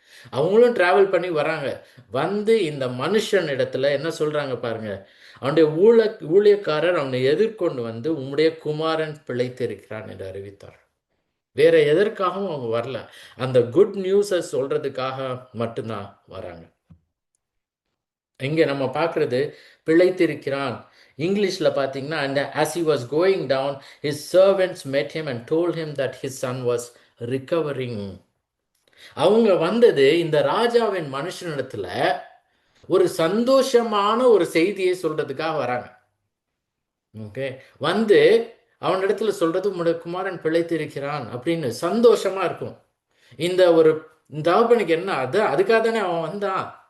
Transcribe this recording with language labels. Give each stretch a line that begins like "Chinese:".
Tamil: அவங்களும் டிராவல் பண்ணி வராங்க. வந்து இந்த மனுஷன் இடத்துல என்ன சொல்றாங்க பாருங்க, அவனுடைய ஊழியக்காரர் அவனை எதிர்கொண்டு வந்து உம்முடைய குமாரன் பிழைத்திருக்கிறான் என்று அறிவித்தார். வேற எதற்காகவும் அவங்க வரல, அந்த குட் நியூஸை சொல்றதுக்காக மட்டும்தான் வராங்க. இங்க நம்ம பார்க்கறது பிழைத்திருக்கிறான். இங்கிலீஷில் பார்த்தீங்கன்னா,
English: and as he was going down, his servants met him and told him that his son was recovering.
Tamil: அவங்க வந்தது இந்த ராஜாவின் மனுஷனிடத்துல ஒரு சந்தோஷமான ஒரு செய்தியை சொல்றதுக்காக வராங்க. ஓகே, வந்து அவனிடத்துல சொல்றது உம்முடைய குமாரன் பிழைத்திருக்கிறான் அப்படின்னு சந்தோஷமா இருக்கும். இந்த ஒரு தகப்பனுக்கு என்ன, அதுக்காக தானே அவன் வந்தான்.